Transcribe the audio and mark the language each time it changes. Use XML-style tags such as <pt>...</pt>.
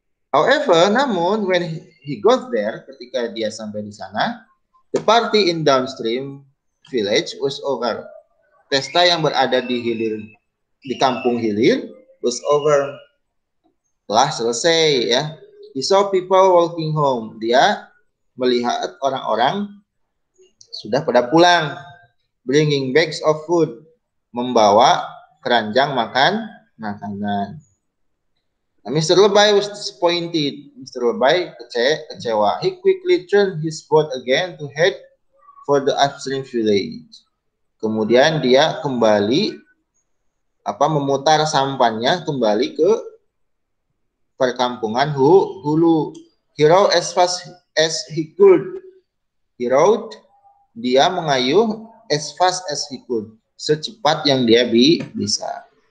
<en>However,</en> <id>namun</id> <en>when he got there,</en> <id>ketika dia sampai di sana,</id> <en>the party in downstream village was over.</en> <id>Pesta yang berada di kampung hilir</id> <en>was over.</en> <id>Telah selesai ya.</id> <en>He saw people walking home.</en> <id>Dia melihat orang-orang sudah pada pulang.</id> <en>Bringing bags of food.</en> <id>Membawa keranjang makanan. Nah,</id> <en>Mr. Lebay was disappointed. Mr. Lebay</en> <id>kecewa.</id> <en>He quickly turned his boat again to head for the upstream village.</en> <id>Kemudian dia kembali memutar sampannya kembali ke perkampungan hulu.</id> <en>He rowed as fast as he could.</en> <id>Dia mengayuh</id> <en>as fast as he could,</en> <id>secepat yang dia bisa.</id>